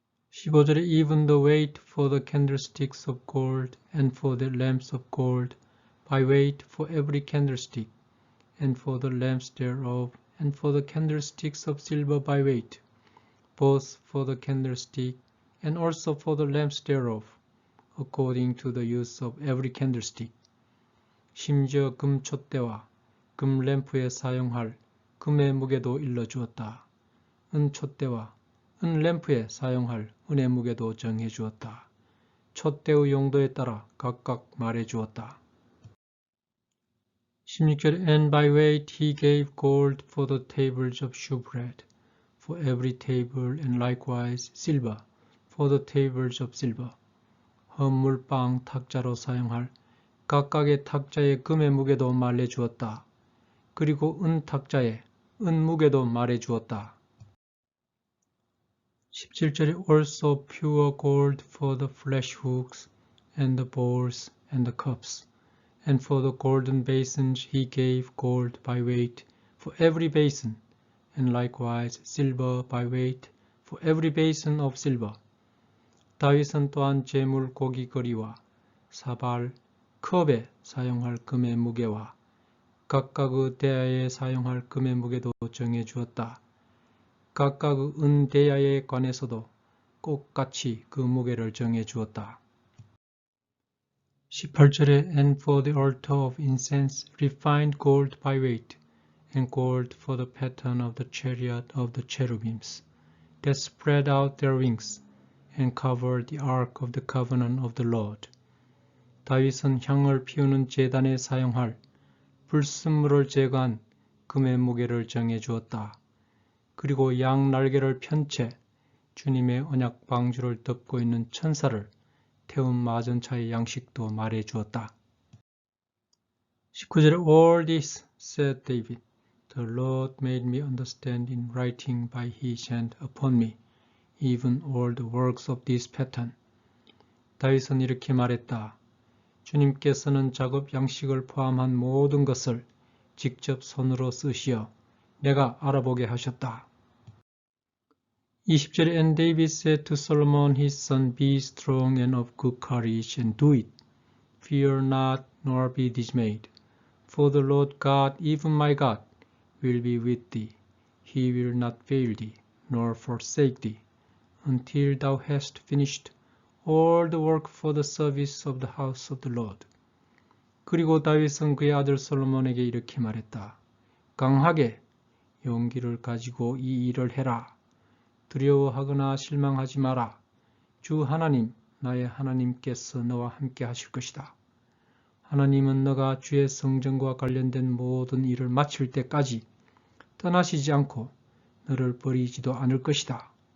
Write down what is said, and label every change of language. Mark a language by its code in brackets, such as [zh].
[ko] 15절에 [en] Even the weight for the candlesticks of gold and for the lamps of gold by weight for every candlestick and for the lamps thereof and for the candlesticks of silver by weight, both for the candlestick and also for the lamps thereof, according to the use of every candlestick. [ko] 심지어 금 촛대와 금 램프에 사용할 금의 무게도 일러주었다. 은 촛대와 은 램프에 사용할 은의 무게도 정해 주었다. 촛대의 용도에 따라 각각 말해 주었다. 16절에 [en] And by weight he gave gold for the tables of shewbread, for every table, and likewise silver for the tables of silver. [ko] 헌물빵 탁자로 사용할 각각의 탁자의 금의 무게도 말해 주었다. 그리고 은 탁자의 은 무게도 말해 주었다. 17절에 [en] Also pure gold for the flesh hooks and the bowls and the cups, and for the golden basins he gave gold by weight for every basin, and likewise silver by weight for every basin of silver. [ko] 다윗은 또한 제물 고기거리와 사발, 컵에 사용할 금의 무게와 각각의 대야에 사용할 금의 무게도 정해 주었다. 각각 은대야에 관해서도 똑같이 그 무게를 정해 주었다. 18절에 [en] And for the altar of incense refined gold by weight, and gold for the pattern of the chariot of the cherubims, that spread out their wings, and covered the ark of the covenant of the Lord. [ko] 다윗은 향을 피우는 제단에 사용할 불순물을 제거한 금의 무게를 정해 주었다. 그리고 양 날개를 편 채 주님의 언약 방주를 덮고 있는 천사를 태운 마전차의 양식도 말해 주었다. 19절에 [en] All this, said David, the Lord made me understand in writing by his hand upon me, even all the works of this pattern. [ko] 다윗은 이렇게 말했다. 주님께서는 작업 양식을 포함한 모든 것을 직접 손으로 쓰시어 내가 알아보게 하셨다. 20절에 [en] And David said to Solomon his son, Be strong and of good courage, and do it. Fear not, nor be dismayed. For the Lord God, even my God, will be with thee. He will not fail thee, nor forsake thee, until thou hast finished all the work for the service of the house of the Lord. [ko] 그리고 다윗은 그의 아들 솔로몬에게 이렇게 말했다. 강하게 용기를 가지고 이 일을 해라. 두려워하거나 실망하지 마라. 주 하나님, 나의 하나님께서 너와 함께 하실 것이다. 하나님은 너가 주의 성전과 관련된 모든 일을 마칠 때까지 떠나시지 않고 너를 버리지도 않을 것이다.